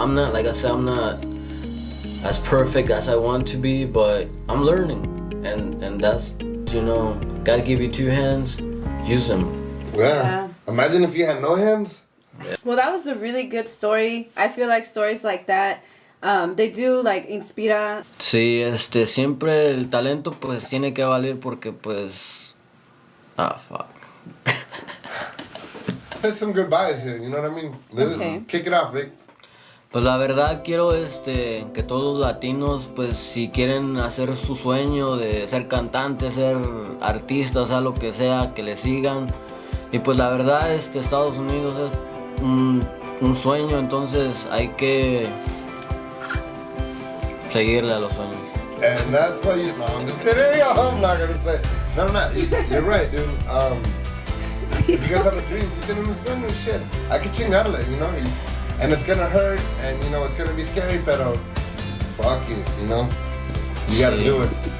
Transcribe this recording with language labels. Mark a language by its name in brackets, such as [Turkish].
[English] I'm not, like I said, I'm not as perfect as I want to be, but I'm learning, and that's, you know, gotta give you two hands, use them. Yeah. Imagine if you had no hands. Well, that was a really good story. I feel like stories like that, they do like inspira. [Spanish] Sí, siempre el talento pues tiene que valer porque pues, fuck. [English] There's some goodbyes here, you know what I mean? Okay. Kick it off, Vic. [Spanish] Pues la verdad quiero que todos los latinos, pues si quieren hacer su sueño de ser cantantes, ser artistas, sea lo que sea, que le sigan. Y pues la verdad Estados Unidos es un sueño, entonces hay que seguirle a los sueños. [English] And that's why you. No, I'm just kidding. I'm not gonna say. No, I'm not. You're right, dude. If you guys have a dream, you can understand this shit. I can chingarle, you know. And it's gonna hurt, and you know it's gonna be scary, pero fuck it, you know. You gotta do it.